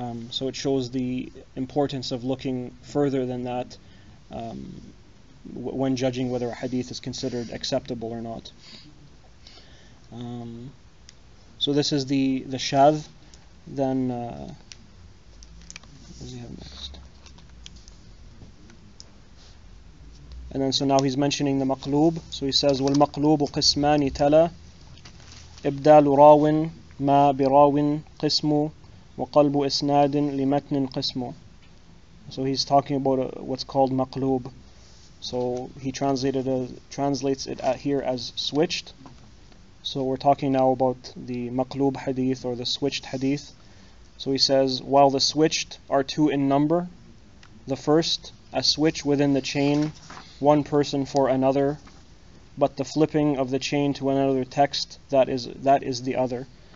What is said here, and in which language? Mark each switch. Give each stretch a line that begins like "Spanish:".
English: So it shows the importance of looking further than that when judging whether a hadith is considered acceptable or not. So this is the shadh. Then what does he have next? And then so now he's mentioning the Maqlûb. So he says,
Arabic: وَالْمَقْلُوبُ قِسْمَانِ تَلَا إِبْدَالُ رَاوٍ مَا بِرَاوٍ قِسْمُ وَقَلْبُ إِسْنَادٍ لِمَتْنٍ قِسْمُ.
English: So he's talking about what's called Maqlûb. So he translates it here as switched. So we're talking now about the Maqlûb hadith or the switched hadith. So he says, while the switched are two in number, the first, a switch within the chain, one person for another, but the flipping of the chain to another text, that is the other.